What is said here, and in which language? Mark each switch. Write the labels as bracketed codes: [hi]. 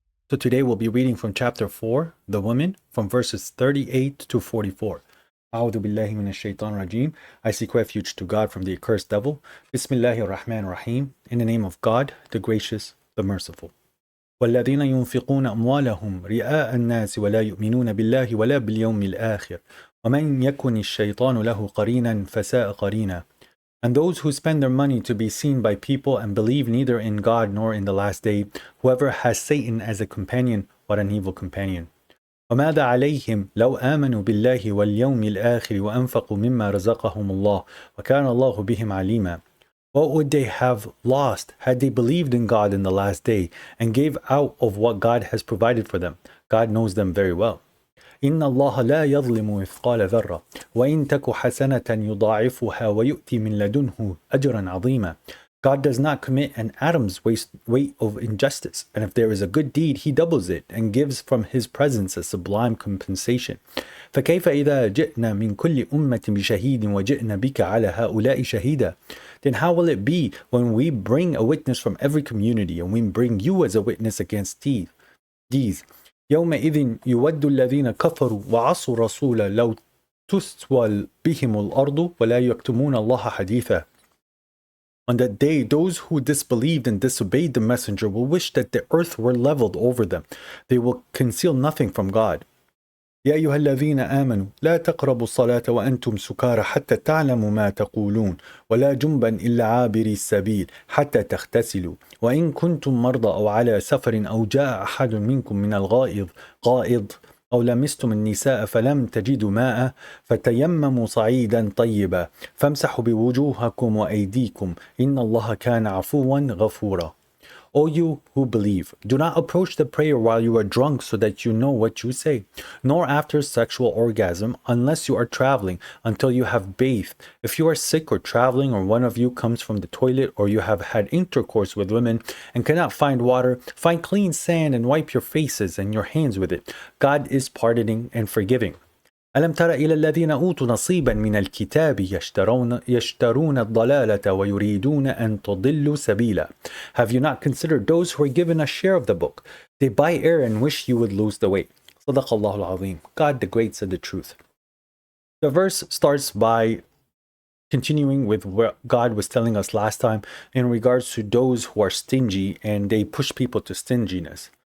[en] So today we'll be reading from chapter 4, The Women, from verses 38 to 44. [ar] A'udhu billahi minash shaitan rajim. [en] I seek refuge to God from the accursed devil. [ar] Bismillahir Rahmanir Rahim. [en] In the name of God, the gracious, the merciful. [ar] والذين ينفقون أموالهم رئاء الناس ولا يؤمنون بالله ولا باليوم الآخر ومن يكن الشيطان له قرينا فساء قرينا. [en] And those who spend their money to be seen by people and believe neither in God nor in the last day, whoever has Satan as a companion, what an evil companion. [ar] وماذا عليهم لو آمنوا بالله واليوم الآخر وأنفقوا مما رزقهم الله وكان الله بهم عليما. [en] What would they have lost had they believed in God in the last day and gave out of what God has provided for them? God knows them very well. [ar] إن الله لا يظلم مثقال ذرة وإن تك حسنة يضاعفها ويؤتي من لدنه أجرا عظيما. [en] God does not commit an atom's weight of injustice, and if there is a good deed, he doubles it and gives from his presence a sublime compensation. [ar] فكيف إذا جئنا من كل أمة بشهيد وجئنا بك على هؤلاء شهيدا. [en] Then how will it be when we bring a witness from every community and we bring you as a witness against these. [ar] يومئذ يود الذين كفروا وعصوا الرسول لو تسوى بهم الأرض ولا يكتمون الله حديثا. [en] On that day, those who disbelieved and disobeyed the messenger will wish that the earth were leveled over them. They will conceal nothing from God. [ar] يا أيها الذين آمنوا لا تقربوا الصلاة وأنتم سكارى حتى تعلموا ما تقولون ولا جنبا إلا عابري السبيل حتى تغتسلوا وإن كنتم مرضى أو على سفر أو جاء أحد منكم من غائض أو لمستم النساء فلم تجدوا ماء فتيمموا صعيدا طيبا فامسحوا بوجوهكم وأيديكم إن الله كان عفوا غفورا. [en] O you who believe, do not approach the prayer while you are drunk so that you know what you say, nor after sexual orgasm unless you are traveling until you have bathed. If you are sick or traveling, or one of you comes from the toilet, or you have had intercourse with women and cannot find water, find clean sand and wipe your faces and your hands with it. God is pardoning and forgiving. [ar] ألم تر إلى الذين أوتوا نصيبا من الكتاب يشترون الضلالة ويريدون أن تضلوا سبيلا. [en] Have you not considered those who are given a share of the book? They buy error and wish you would lose the way. [ar] صدق الله العظيم. [en] God the Great said the truth. The verse starts by continuing with what God was telling us last time in regards to those who are stingy and they push people to stinginess.